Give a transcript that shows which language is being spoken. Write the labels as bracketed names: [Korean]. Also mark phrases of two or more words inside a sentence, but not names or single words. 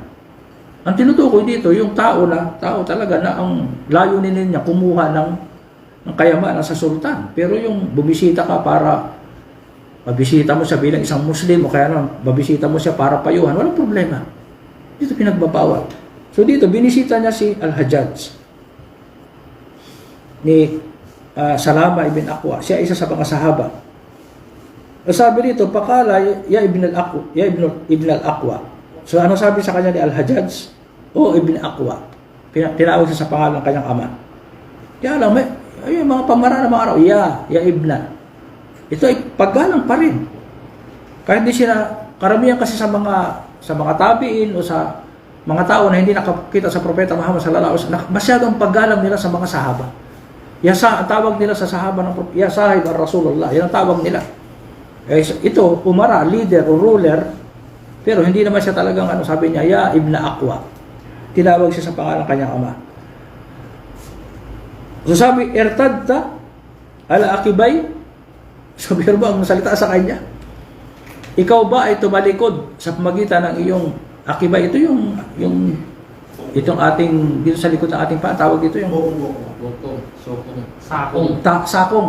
[Filipino] Ang tinutukoy dito, yung tao talaga na ang layunin niya kumuha ng kayamanan sa sultan. Pero yung bumisita ka para mabisita mo siya bilang isang Muslim o kaya naman mabisita mo siya para payuhan, walang problema. Dito pinagbabawal. So dito, binisita niya si al-Hajjaj ni Salama ibn Aqwa. Siya isa sa mga sahaba. Sabi dito, pakala [Arabic] يا ابن الأكوع. [Filipino] So ano sabi sa kanya ni al-Hajjaj? O ibn Aqwa. Tinawag siya sa pangalan ng kanyang ama. Kaya lang, ay mga pamara ng mga araw, [Arabic] يا ابن. [Filipino] Ito ay paggalang pa rin. Kahit di sila, karamihan kasi sa mga tabiin o sa mga tao na hindi nakakita sa Propeta Muhammad [Arabic] صلى الله عليه وسلم, [Filipino] masyadong paggalang nila sa mga sahaba. Ang tawag nila sa sahaba ng [Arabic] يا صاحب رسول الله. [Filipino] Yan ang tawag nila. Ito, umara, leader o ruler, pero hindi naman siya talagang sabi niya, [Arabic] يا ابن الأكوع. [Filipino] Tinawag siya sa pangalan ng kanyang ama. So sabi, [Arabic] ارتددت على عقبيك. [Filipino] Sabi ba ang salita sa kanya? Ikaw ba ay tumalikod sa pamagitan ng iyong akibay? Ito itong ating, dito sa likod ng ating tawag dito yung sakong.